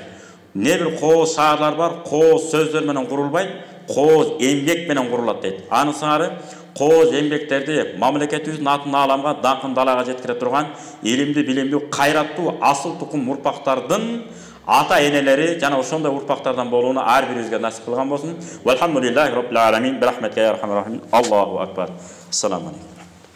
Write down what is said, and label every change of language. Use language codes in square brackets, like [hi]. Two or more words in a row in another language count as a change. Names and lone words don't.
[ky] Не бир кооз шаарлар бар, кооз сөздөр менен курулбайт, кооз эмгек менен курулат дейт. Аны сыңары кооз эмгектерди мамлекетибиздин атын ааламга, даңкын далага жеткире турган илимдүү, билимдүү, кайраттуу асыл тукум урпактардын ата энелери жана ошондой урпактардан болууну ар бирибизге насип кылган болсун. [ar] والحمد لله رب العالمين. برحمتك يا أرحم الراحمين. الله أكبر. السلام عليكم.